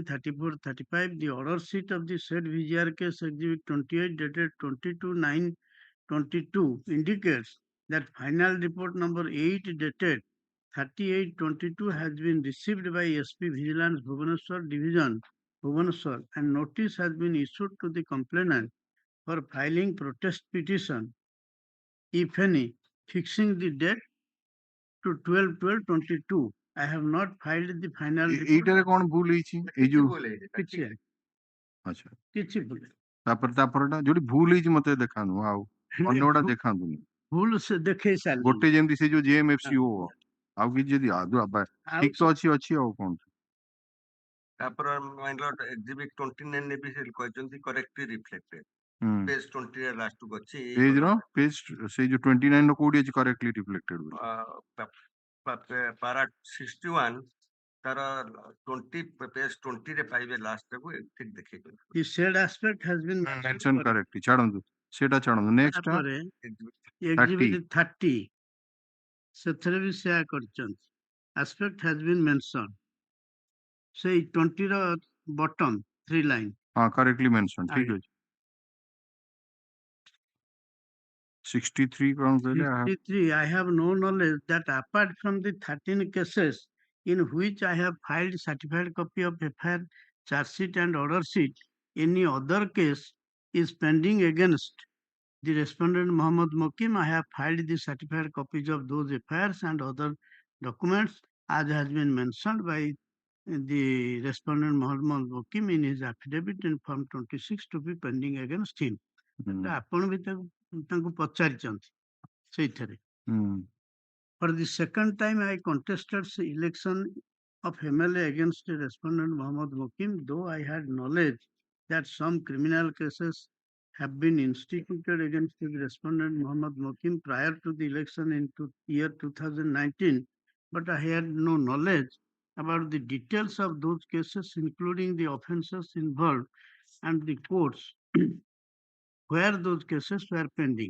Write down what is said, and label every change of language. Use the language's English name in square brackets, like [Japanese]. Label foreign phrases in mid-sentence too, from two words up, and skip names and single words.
[English] 34, 35, the order sheet of the said VGR case exhibit 28 dated 22/9/22 indicates that final report number 8 dated 38/22 has been received by SP Vigilance Bhubaneswar Division, Bhubaneswar, and notice has been issued to the complainant for filing protest petition, if any, fixing the date to 12/12/22. I have not filed the final report. [Odia] এইটারে କଣ ଭୁଲ ହେଇଛି ଏଇ ଯୋଉ କିଛି ଆଚ୍ଛା କିଛି ଭୁଲ ତାପରଟା ଯୋଉଠି ଭୁଲ ହେଇଛି ମତେ ଦେଖାନ୍ତୁ ଆଉ ଅନ୍ୟ ଗୁଡା ଦେଖାନ୍ତୁନି ଭୁଲ ସେ ଦେଖେଇ ସାରିଲେଣି ଗୋଟେ ଯେମିତି ସେ ଯୋଉ JMFC ଓ ଆଉ କିଛି ଯଦି ଠିକ ତ ଅଛି ଆଉ କଣ ତାପରେ ମାଇଲର ଏକ୍ସିବିଟ୍ 29 ରେ ବି ସେ କହିଛନ୍ତି [English] correctly reflected page 20 [Odia] ରେ ଲାଷ୍ଟ କୁ ଅଛି ପେଜ ର ପେଜ ସେଇ ଯୋଉ 29 ର କୋଉଠି ଅଛି [English] correctly reflected [Odia] ପାରା 61 ତାର 20 ପେଜ 20 ରେ ପାଇବେ ଲାଷ୍ଟ କୁ ଠିକ ଦେଖେଇଛନ୍ତି [English] The said aspect has been mention correct [Odia] ଛାଡନ୍ତୁ ସେଟା ଛାଡନ୍ତୁ ନେକ୍ସଟ ତାପରେ exhibit 30 ସେଥିରେ ବି ସେୟା କରିଛନ୍ତି [English] aspect has been mentioned [Odia] ସେଇ 20 ର [English] bottom 3 line [Odia] ହଁ [English] correctly mention [Odia] ଠିକ ଅଛି 63 କଣ କହିଲେ [English] 63 I have no knowledge that apart from the 13 cases in which I have filed certified copy of FIR, charge sheet and order sheet, any other case is pending against the respondent Muhammad Mokim. I have filed the certified copies of those FIRs and other documents as has been mentioned by the respondent Muhammad Mokim in his affidavit in form 26 to be pending against him. [Odia] ଆପଣ ବି ତାଙ୍କୁ ପଚାରିଛନ୍ତି ସେଇଥିରେ [English] For the second time, I contested the election of MLA against the respondent Muhammad Mukim, though I had knowledge that some criminal cases have been instituted against the respondent Muhammad Mukim prior to the election in year 2019, but I had no knowledge about the details of those cases, including the offences involved and the courts where those cases were pending.